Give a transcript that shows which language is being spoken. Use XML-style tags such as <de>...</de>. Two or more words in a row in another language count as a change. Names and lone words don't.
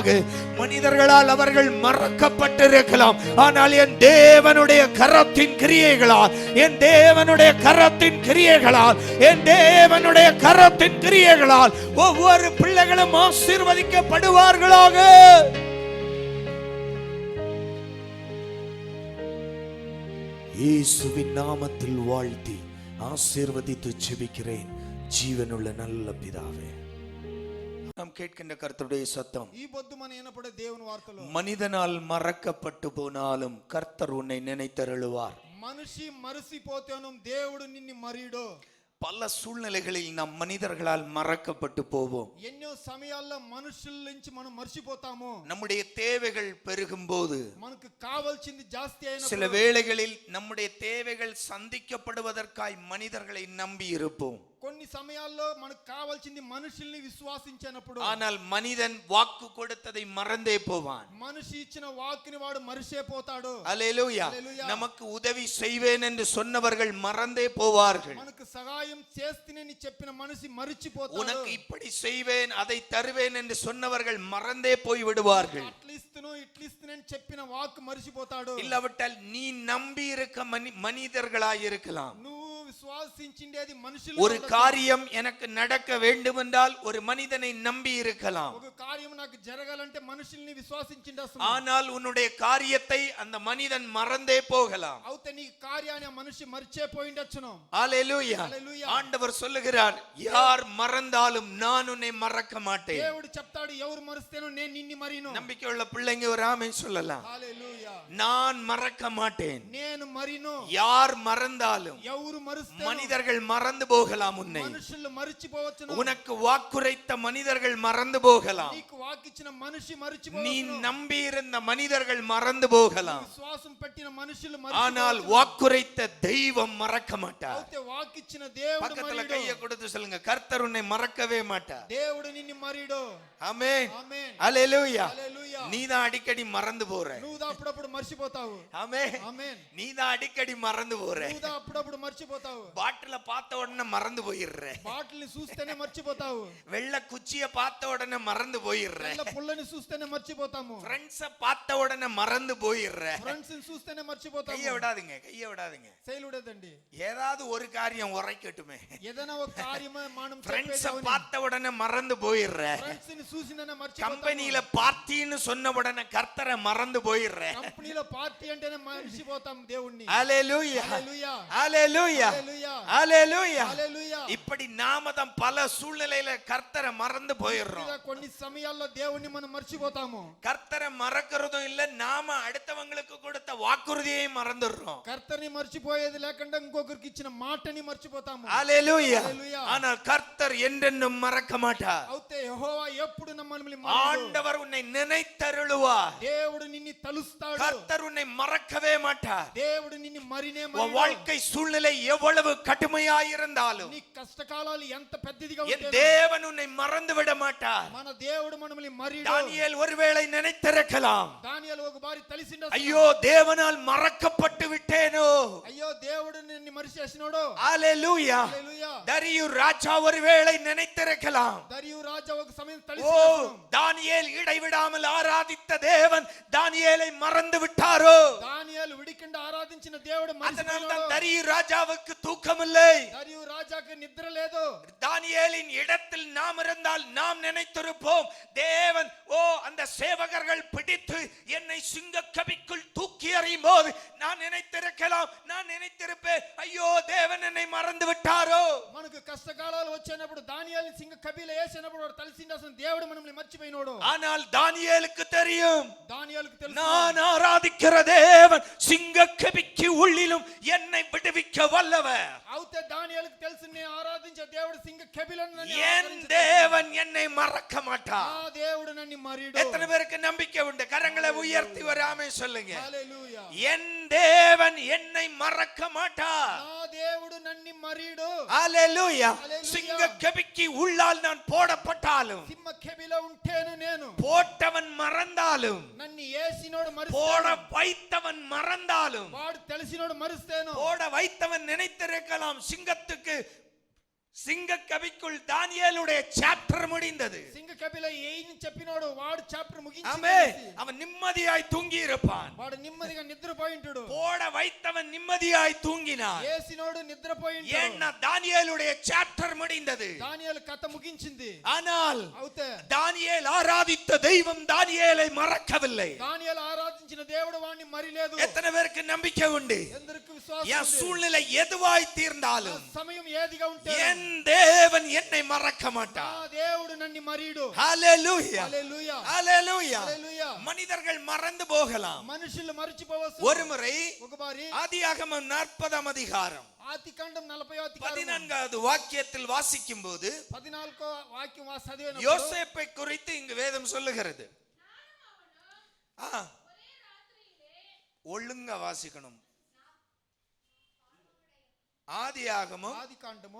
<ta>மனிதர்களால் அவர்கள் மறக்கப்பட்டிருக்கலாம், ஆனால் என் தேவனுடைய கரத்தின் கிரியைகளால், என் தேவனுடைய கரத்தின் கிரியைகளால், என் தேவனுடைய கரத்தின் கிரியைகளால் ஒவ்வொரு பிள்ளைகளும் ஆசீர்வதிக்கப்படுவார்களாக. இயேசுவின் நாமத்தில் வாழ்த்தி ஆசீர்வதித்து ஜெபிக்கிறேன் ஜீவனுள்ள நல்ல பிதாவே. நாம் கேட்கின்ற கர்த்தருடைய சத்தம்.</ta> <te>ఈ పొద్దు మన వినపడే దేవుని వార్తలు.</te> <ta>மனிதனால் மறக்கப்பட்டு போனாலும் கர்த்தர் உன்னை நினைத்தருளுவார்.</ta> <te>మనిషి మరిసిపోతేను దేవుడు నిన్ను మరీడు.</te> <ta>பல சூழ்நிலைகளில் நாம் மனிதர்களால் மறக்கப்பட்டு போவோம்.</ta> <te>ఎన్నో సమయాల్లో మనుషుల నుంచి మనం మర్చిపోతాము.</te> <ta>நம்முடைய தேவைகள் பெருகும் போது,</ta> <te>మనకు కావాల్సింది జాస్తి</te> <ta>சில</ta> <te>అయినప్పుడు,</te> <ta>வேளைகளில் நம்முடைய தேவைகள் சந்திக்கப்படுவதற்காய் மனிதர்களை நம்பி இருப்போம்.</ta> <te>కొన్ని సమయాల్లో మనకు కావాల్సింది మనుషుల్ని విశ్వాసించినప్పుడు,</te> <ta>ஆனால் மனிதன் வாக்கு கொடுத்ததை மறந்தே போவான்.</ta> <te>మనిషి ఇచ్చిన వాక్కుని వాడు మరిచిపోతాడు.</te> <ta>அல்லேலூயா. அல்லேலூயா. நமக்கு உதவி செய்வேன் என்று சொன்னவர்கள் மறந்தே போவார்கள்.</ta> <te>మనకు సహాయం చేస్తేనే చెప్పిన మనిషి మరిచిపోతాడు.</te> <ta>உனக்கு இப்படி செய்வேன் அதை தருவேன் என்று சொன்னவர்கள் மறந்தே போய் விடுவார்கள்.</ta> <te>అట్లిస్తును ఇట్లిస్తునని చెప్పిన వాక్కు మరిచిపోతాడు.</te> <ta>இல்லாவிட்டால் நீ நம்பி இருக்க மனிதர்களாய் இருக்கலாம்.</ta> <te>నువ్వు విశ్వాసించిండేది మనుషులు.</te> <ta>ஒரு காரியம் எனக்கு நடக்க வேண்டும் என்றால் ஒரு மனிதனை நம்பி இருக்கலாம்.</ta> <te>ఒక కార్యం నాకు జరగాలంటే మనుషుల్ని విశ్వాసించిండొచ్చు.</te> <ta>ஆனால் உன்னுடைய காரியத்தை அந்த மனிதன் மறந்தே போகலாம்.</ta> <te>అవుతే నీ కార్యాన్ని ఆ మనిషి మర్చిపోయిండొచ్చును.</te> <ta>ஹalleluya.</ta> <te>హల్లెలూయా.</te> <ta>ஆண்டவர் சொல்லுகிறார், யார் மறந்தாலும் நான் உன்னை மறக்க மாட்டேன்.</ta> <te>దేవుడు చెప్తాడు, ఎవరు మరుస్తేనో నేను నిన్ను మరిను.</te> <ta>நம்பிக்கையுள்ள பிள்ளைங்க ஒரு ஆமென் சொல்லலாம்.</ta> <te>హల్లెలూయా.</te> <ta>நான் மறக்க மாட்டேன்.</ta> <te>నేను మరిను.</te> <ta>யார் மறந்தாலும்,</ta> <te>ఎవరు మరుస్తేనో</te> <ta>மனிதர்கள் மறந்து போகலாம் உன்னை.</ta> <te>మనుషులు మరిచిపోవచ్చును.</te> <ta>உனக்கு வாக்குரைத்த மனிதர்கள் மறந்து போகலாம்.</ta> <te>నీకు వాకిచ్చిన మనిషి</te> <ta>நீ</ta> <te>మరిచిపోవచ్చును.</te> <ta>நம்பி இருந்த மனிதர்கள் மறந்து போகலாம்.</ta> <te>విశ్వాసం పెట్టిన మనుషులు</te> <ta>ஆனால்</ta> <te>మరిచిపోవచ్చును.</te> <ta>வாக்குரைத்த தெய்வம் மறக்க மாட்டார்.</ta> <te>అవుతే వాకిచ్చిన దేవుడు</te> <ta>பக்கத்துல</ta> <te>మరిడు.</te> <ta>கையை கொடுத்து சொல்லுங்க, கர்த்தர் உன்னை மறக்கவே மாட்டார்.</ta> <te>దేవుడు నిన్ను మరిడు.</te> <ta>ஆமென்.</ta> <te>ఆమేన్.</te> <ta>ஹalleluya.</ta> <te>హల్లెలూయా.</te> <ta>நீதான் அடிக்கடி மறந்து போற.</ta> <te>నువ్వు అప్పుడప్పుడు మర్చిపోతావు.</te> <ta>ஆமென்.</ta> <te>ఆమేన్.</te> <ta>நீதான் அடிக்கடி மறந்து போற.</ta> <te>నువ్వు అప్పుడప్పుడు మర్చిపోతావు.</te> <ta>பாட்டில பார்த்த உடனே மறந்து போயிடுற.</ta> <te>బాటిల్ని చూస్తేనే మర్చిపోతావు.</te> <ta>வெள்ள குச்சிய பார்த்த உடனே மறந்து போயிடுற.</ta> <te>తెల్ల పుల్లని చూస్తేనే మర్చిపోతాము.</te> <ta>ஃப்ரெண்ட்ஸ பார்த்த உடனே மறந்து போயிடுற.</ta> <te>ఫ్రెండ్స్ ని చూస్తేనే మర్చిపోతాము.</te> <ta>கைய விடாதீங்க, கைய விடாதீங்க.</ta> <te>చేయలేదండి.</te> <ta>ஏதாவது ஒரு காரியம் உரைக்கட்டுமே.</ta> <te>ఏదైనా ఒక కార్యమే మనం</te> <ta>ஃப்ரெண்ட்ஸ</ta> <te>చెప్పేది.</te> <ta>பார்த்த உடனே மறந்து போயிடுற.</ta> <te>ఫ్రెండ్స్ ని చూసిననే మర్చిపోతాము.</te> <ta>கம்பெனியில பார்ட்டின்னு சொன்ன உடனே கர்த்தரை மறந்து போயிடுற.</ta> <te>కంపెనీలో పార్టీ అంటేనే మర్చిపోతాం దేవుణ్ణి.</te> <ta>ஹalleluya.</ta> <te>హల్లెలూయా.</te> <ta>ஹalleluya.</ta> <te>హల్లెలూయా.</te> <ta>ஹalleluya.</ta> <te>హల్లెలూయా.</te> <ta>இப்படி நாம தான் பல சூழ்நிலையில கர்த்தரை மறந்து போயிடுறோம்.</ta> <te>ఇలా కొన్ని సమయాల్లో దేవుణ్ణి మనం మర్చిపోతాము.</te> <ta>கர்த்தரை மறக்கிறதும் இல்ல, நாம அடுத்தவங்களுக்கு கொடுத்த வாக்குறுதியை மறந்துடுறோம்.</ta> <te>కర్తర్ని మర్చిపోయేది లేకుండా ఇంకొకరికి ఇచ్చిన మాటని మర్చిపోతాము.</te> <ta>ஹalleluya.</ta> <te>హల్లెలూయా.</te> <ta>ஆனால் கர்த்தர் என்றென்றும் மறக்க மாட்டார்.</ta> <te>అవుతే యెహోవా ఎప్పుడు మనల్ని</te> <ta>ஆண்டவர் உன்னை நினைத்தருளுவார்.</ta> <te>దేవుడు నిన్ను తలుస్తాడు.</te> <ta>கர்த்தர் உன்னை மறக்கவே மாட்டார்.</ta> <te>దేవుడు నిన్ను మరినే</te> <ta>உன் வாழ்க்கை சூழ்நிலை எவ்வளவு கடுமையாயிருந்தாலும்</ta> <te>నీ కష్టకాలాలు ఎంత పెద్దదిగా</te> <ta>என்</ta> <te>ఉంటే</te> <ta>தேவன் உன்னை மறந்து விட மாட்டார்.</ta> <te>మన దేవుడు మనల్ని మరిడు.</te> <ta>தானியேல் ஒருவேளை நினைத்திருக்கலாம்,</ta> <te>దానియేలు ఒక బారి తలిసిండ.</te> <ta>ஐயோ தேவனால் மறக்கப்பட்டு விட்டேனோ.</ta> <te>అయ్యో దేవుడు నిన్ను మరిచేసినాడు.</te> <ta>ஹalleluya.</ta> <te>హల్లెలూయా.</te> <ta>தரியு ராஜா ஒருவேளை நினைத்திருக்கலாம்,</ta> <te>దరియు రాజా ఒక సమయం</te> <ta>ஓ</ta> <te>తలిసిండు.</te> <ta>தானியேல் இடைவிடாமல் ஆராதித்த தேவன் தானியேலை மறந்து விட்டாரோ.</ta> <te>దానియేలు విడికుండా ఆరాధించిన దేవుడు</te> <ta>அதனால்</ta> <te>మరిచిపోయాడు.</te> <ta>தான் தரியு ராஜாவுக்கு தூக்கமில்லை.</ta> <te>దరియు రాజాకు నిద్ర లేదు.</te> <ta>தானியேலின் இடத்தில் நாம் இருந்தால் நாம் நினைத்திருப்போம், தேவன் ஓ அந்த சேவகர்கள் பிடித்து என்னை சிங்கக்கபிக்குள் தூக்கி எறியும் போது நான் நினைத்திருக்கலாம், நான் நினைத்திருப்பேன், ஐயோ தேவன் என்னை மறந்து விட்டாரோ.</ta> <te>మనకు కష్టకాలాలు వచ్చినప్పుడు దానియేలు సింగ కబీల వేసినప్పుడు వాడు తలిసిండాల్సిన దేవుడు మనల్ని మర్చిపోయినాడు.</te> <ta>ஆனால் தானியேலுக்கு தெரியும்,</ta> <te>దానియేలుకు తెలుసు</te> <ta>நான் ஆராதிக்கிற தேவன் சிங்கக்கபிக்கு உள்ளிலும் என்னை விடுவிக்க வல்லவர்.</ta> <te>అవుతే దానియేలుకు తెలుసు నేను ఆరాధించే దేవుడు సింగ కబీలను నన్ను</te> <ta>என்</ta> <te>ఆరాధించే</te> <ta>தேவன் என்னை மறக்க மாட்டார்.</ta> <te>ఆ దేవుడు నన్ను మరిడు.</te> <ta>எத்தனை பேருக்கு நம்பிக்கை உண்டு? கரங்களை உயர்த்தி வராமே சொல்லுங்க.</ta> <te>హల్లెలూయా.</te> <ta>என் தேவன் என்னை மறக்க மாட்டார்.</ta> <te>నా దేవుడు నన్ను మరిడు.</te> <ta>ஹalleluya. ஹalleluya. சிங்கக்கபிக்கு உள்ளால் நான் போடப்பட்டாலும்,</ta> <te>సింహ కబీలో ఉంటేను నేను</te> <ta>போட்டவன் மறந்தாலும்,</ta> <te>నన్ను ఏసినోడు</te> <ta>போட</ta> <te>మరిస్తాను.</te> <ta>வைத்தவன் மறந்தாலும்,</ta> <te>వాడు తెలిసినోడు మరిస్తేను.</te> <ta>போட வைத்தவன் நினைத்திருக்கலாம், சிங்கக்கபிக்குள் தானியேலுடைய சாப்டர் முடிந்தது.</ta> <te>సింగ కబీలో ఏని చెప్పినోడు వాడు చాప్టర్ ముగించి</te> <ta>ஆமென். அவன் நிம்மதியாய் தூங்கி இருப்பான்.</ta> <te>వాడు నెమ్మదిగా నిద్రపోయింటాడు.</te> <ta>போட வைத்தவன் நிம்மதியாய் தூங்கினான்.</ta> <te>ఏసినోడు నిద్రపోయింటాడు.</te> <ta>ஏன்னா தானியேலுடைய சாப்டர் முடிந்தது.</ta> <te>దానియేలు కథ ముగించింది.</te> <ta>ஆனால்</ta> <te>అవుతే</te> <ta>தானியேல் ஆராதித்த தெய்வம் தானியேலை மறக்கவில்லை.</ta> <te>దానియేలు ఆరాధించిన దేవుడు వాడిని మరిలేదు.</te> <ta>எத்தனை பேருக்கு நம்பிக்கை உண்டு?</ta> <te>ఎందరికి విశ్వాసం</te> <ta>என்</ta> <te>ఉంది?</te> <ta>சூழ்நிலை எதுவாய் தீர்ந்தாலும்</ta> <te>సమయం ఏదిగా ఉంటే</te> <ta>என் தேவன் என்னை மறக்க</ta> <te>నా</te> <ta>மாட்டார்.</ta> <te>దేవుడు నన్ను మరిడు.</te> <ta>ஹalleluya</ta> <te>హల్లెలూయా</te> <ta>ஹalleluya</ta> <te>హల్లెలూయా</te> <ta>மனிதர்கள் மறந்து போகலாம்.</ta> <te>మనుషులు మర్చిపోవచ్చు.</te> <ta>ஒருமுறை</ta> <te>ఒకసారి</te> <ta>ஆதியாகமம் 40ஆம் அதிகாரம்</ta> <te>ఆదికాండం 40వ అధ్యాయం</te> <ta>14வது வாக்கியத்தில் வாசிக்கும் போது</ta> <te>14వ వాక్యం చదివినప్పుడు</te> <ta>யோசேப்பை குறித்து இங்கு வேதம் சொல்லுகிறது. ஒழுங்கா வாசிக்கணும். ஆதியாகமம்</ta> <te>ఆదికాండము</te>